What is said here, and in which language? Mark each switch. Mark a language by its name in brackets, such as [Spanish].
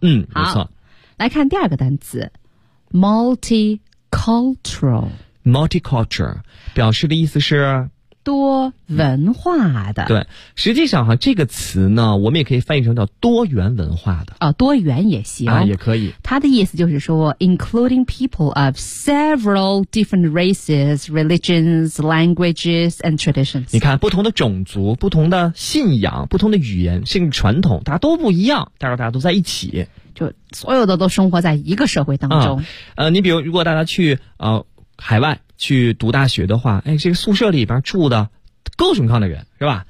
[Chinese] 嗯，没错。来看第二个单词 ，multicultural。 multicultural 表示的意思是。多文化的、对，实际上哈、这个词呢，我们也可以翻译成叫多元文化的啊、多元也行啊，也可以。它的意思就是说 [English] ，including people of several different races, religions, languages, and traditions。 [Chinese] 你看，不同的种族、不同的信仰、不同的语言、甚至传统，大家都不一样，但是大家都在一起，就所有的都生活在一个社会当中。你比如，如果大家去海外。去读大学的话，哎，这个宿舍里边住的各种各样的人，是吧？